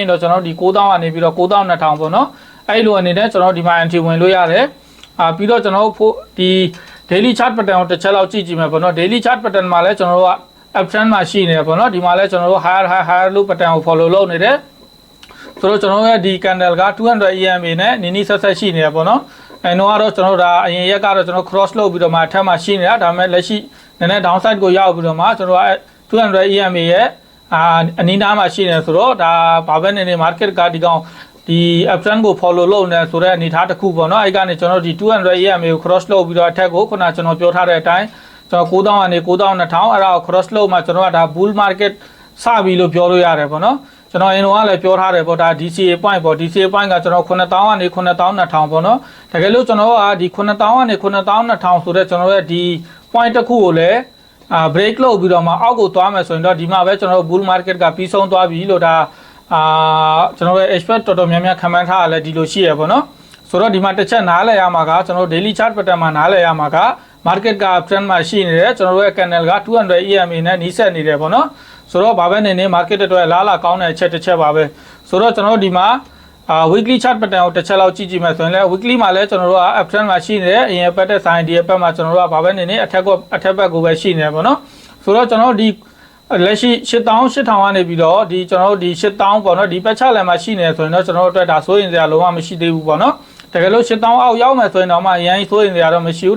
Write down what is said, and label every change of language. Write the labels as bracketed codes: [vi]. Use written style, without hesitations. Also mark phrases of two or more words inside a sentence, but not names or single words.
[my] ရင်တော့ကျွန်တော်တို့ဒီ 9,000 ကနေပြီးတော့ 9,200 ပေါ့နော်အဲ့လိုအနေနဲ့ကျွန်တော်ဒီမှာ entry ဝင်လို့ရတယ်ပြီးတော့ကျွန်တော်တို့ဒီ [en] daily chart pattern [my] ကိုတစ်ချက်လောက်ကြ ည့်ကြည့်မယ်ပေါ့နော် [en] daily chart pattern [my] မှာလည်းကျွန်တော်တို့က uptrend မှာရှိနေတယ်ပေါ့နော်ဒီမှာလည်းကျွန်တော်တို့ [en] higher high higher low pattern [my] ကို follow လုပ်နေတယ်ဆိုတော့ကျွန်တော်ရဲ့ဒီ candle က200 EMA နဲ့နီးနီးဆက်ဆက်ရှိနေတယ်ပေါ့နော်အဲတော့ကျွန်တော်တို့ဒါအရင်ရက်ကတော့ကျွန်တော် cross လုပ်ပြီးတော့မှအထက်မှာရှိနေတာဒါပေမဲ့လက်ရှိနည်းနည်း downside ကိုရောက်ပြီးတော့မှကျွန်တော်200 EMA ရဲ့အနီးနားမှာရှိနေဆိုတော့ဒါဘာပဲနေနေ market ကဒီကောင်ဒီ uptrend ကို follow လုပ်နေဆိုတဲ့အနေအထားတစ်ခုပေါ့နော်အဲ့ကနေကျွန်တော်ဒီ200 EMA ကို cross လုပ်ပြီးတော့အထက်ကိုခုနကျွန်တော်ပြောထားတဲ့အတိုင်းကျွန်တော် 9,000 ကနေ 9,200 အဲ့ဒါကို cross လုပ်မှကျွန်တော်ကဒါ [en] bull market [my] စပြီလို့ပြောလို့ရတယ်ပေါ့နော်ကျွန်တော်အရင်ကလည်းပြောထားတယ်ပေါ့ဒါ [en] DCA point [my] ပေါ့ [en] DCA point [my] ကကျွန်တော် 9,000 ကနေ 9,200 ပေါ့နော်တကယ်လို့ကျွန်တော်ကဒီ 9,000 ကနေ 9,200 ဆိုတဲ့ကျွန်တော်ရဲ့ဒီ point တစ်ခုကိုလည်းbreak လုပ်ပြီးတော့မှအောက်ကိုသွားမယ်ဆို ရင်တော့ဒီမှာပဲကျွန်တော် [en] bull market [my] ကပြီးဆုံးသွားပြီလို့ဒါကျွန်တော်ရဲ့ expert တော်တော်များများခန့်မှန်းထားရလဲဒီလိုရှိရပေါ့နော်ဆိုတော့ဒီမှာတစ်ချက်နားလည်ရမှာကကျွန်တော် [en] daily chart pattern [my] မှာနားလည်ရမှာက market က trend မှာရှိနေတယ်ကျွန်တော်တို့ရဲ့ candle က200 EMA နဲ့နီးစပ်နေတယ်ပေါ့နော်ဆိုတော့ဘာပဲနေနေ market အတွက်လားလာကောင်းတဲ့အ ချက်တစ်ချက်ပါပဲဆိုတော့ကျွန်တော်တို့ဒီမှာ [en] weekly chart pattern [my] ကိုတစ်ချက်လောက်ကြည့်ကြည့်မယ်ဆိုရင်လည်း weekly မှာလည်းကျွန်တော်တို့က uptrend မှာရှိနေတယ်အရင်ပတ်တဲ့ sign ဒီဘက်မှာကျွန်တော်တို့ကဘာပဲနေနေအထက်ဘက်ကိုပဲရှိနေတယ်ပေါ့နော်ဆိုတော့ကျွန်တော်တို့ဒီလက်ရှိ 8,000 ကနေ ပြီးတော့ဒီကျွန်တော်တို့ဒီ 8,000 ပေါ့နော်ဒီပတ်ချလန်မှာရှိနေတယ်ဆိုရင်တော့ကျွန်တော်တို့အတွက်ဒါစိုးရင်စရာလုံးဝမရှိသေးဘူးပေါ့နော်တကယ်လို့ 8,000 အောက်ရောက်မယ်ဆိုရင်တော့မှအရင်စိုးရင်စရာတော့မရှိဘူးဒါ